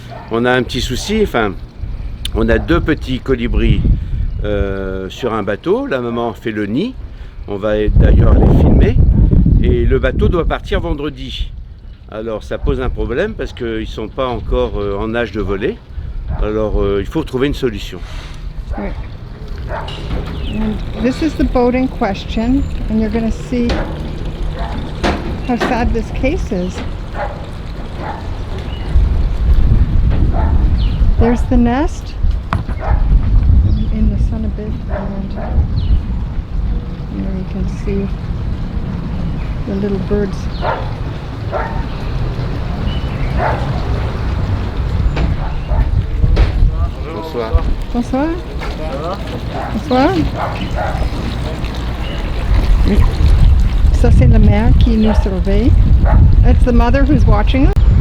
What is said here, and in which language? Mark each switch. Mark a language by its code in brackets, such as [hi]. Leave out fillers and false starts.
[fr] On a un petit souci, enfin, on a deux petits colibris sur un bateau. La maman fait le nid. On va d'ailleurs les filmer. Et le bateau doit partir vendredi. Alors ça pose un problème parce qu'ils ne sont pas encore en âge de voler. Alors il faut trouver une solution. [en] Right. This is the boat in question, and you're going to see how sad this case is. There's the nest in the sun a bit, and there you can see the little birds. [fr] Bonsoir. Bonsoir. Bonsoir. Ça, c'est la mère qui nous surveille. [en] It's the mother who's watching us.